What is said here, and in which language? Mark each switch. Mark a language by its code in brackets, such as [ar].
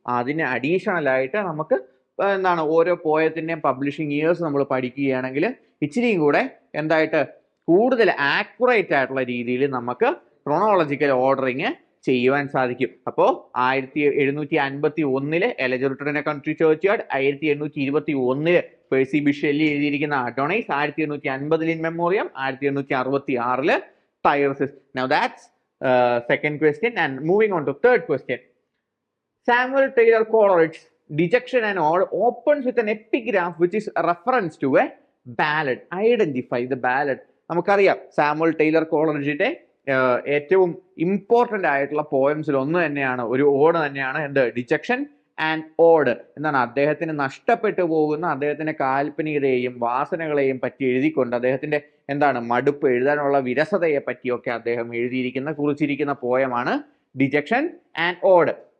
[ml] അതിന് അഡീഷണൽ ആയിട്ട് നമുക്ക് ഓരോ പോയത്തിൻ്റെയും പബ്ലിഷിംഗ് ഇയേഴ്സ് നമ്മൾ പഠിക്കുകയാണെങ്കിൽ ഇച്ചിരിയും കൂടെ കൂടുതൽ ആക്യുറേറ്റ് ആയിട്ടുള്ള രീതിയിൽ നമുക്ക് ക്രൊണോളജിക്കൽ ഓർഡറിങ് ചെയ്യുവാൻ സാധിക്കും. അപ്പോൾ 1751 elegy written in A country ചർച്ച്യാർഡ്, 1821 Percy ബിഷ് Shelly എഴുതിയിരിക്കുന്ന അഡോണൈസ്, 1850 in Memoriam, 1866 തൈർസിസ്. [en] Now that's second question, and moving on to third question. Samuel Taylor Coleridge's Dejection and Ode opens with an epigraph which is a reference to a ballad. Identify the ballad. [ml] നമുക്കറിയാം Samuel Taylor കോളറിഡ്ജിന്റെ ഏറ്റവും important ആയിട്ടുള്ള പോയംസിൽ ഒന്ന് തന്നെയാണ്, ഒരു odd തന്നെയാണ് dejection and odd. അദ്ദേഹത്തിന് നഷ്ടപ്പെട്ടു പോകുന്ന അദ്ദേഹത്തിന്റെ കാൽപ്പനികതയെയും വാസനകളെയും പറ്റി എഴുതിക്കൊണ്ട് അദ്ദേഹത്തിന്റെ മടുപ്പ്, എഴുതാനുള്ള വിരസതയെ പറ്റിയൊക്കെ അദ്ദേഹം കുറിച്ചിരിക്കുന്ന പോയമാണ് ഡിജക്ഷൻ ആൻഡ് ഓഡ്.